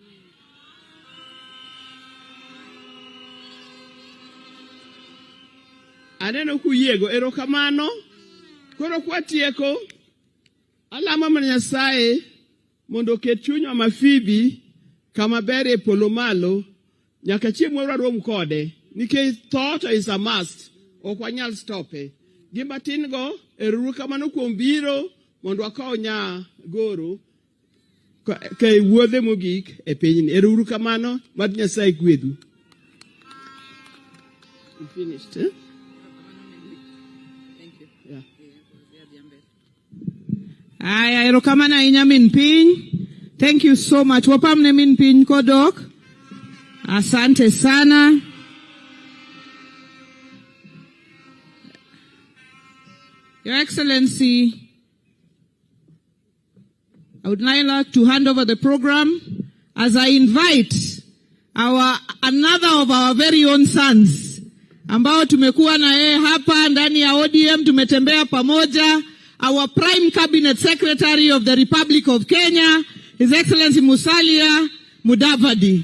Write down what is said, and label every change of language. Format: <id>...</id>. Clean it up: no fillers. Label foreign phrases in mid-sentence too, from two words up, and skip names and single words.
<luo>Aneno kuyiego erokamano. Koro kwatieko. Alama mana Nyasaye mondo ket chuny Mama Phoebe kama ber e polo malo nyaka chieng' moro warom kode nikech</luo> <en>thought is a must.</en> <luo>Ok wanyal stope. Gima tin go erokamano kuom biro mondo akaw nya goro ke wuodhe mogik e pinyni. Erokamano mad Nyasaye gwedhu.</luo> <en>We finished, eh?</en> <luo>Aya, erokamano ahinya min piny.</luo> <en>Thank you so much.</en> <luo>Wapamne min piny kodok.</luo> <sw>Asante sana.</sw> <en>Your Excellency, I would now like to hand over the program as I invite another of our very own sons</en> <sw>ambao tumekuwa na yeye hapa ndani ya ODM, tumetembea pamoja.</sw> <en>Our Prime Cabinet Secretary of the Republic of Kenya, His Excellency Musalia Mudavadi.</en>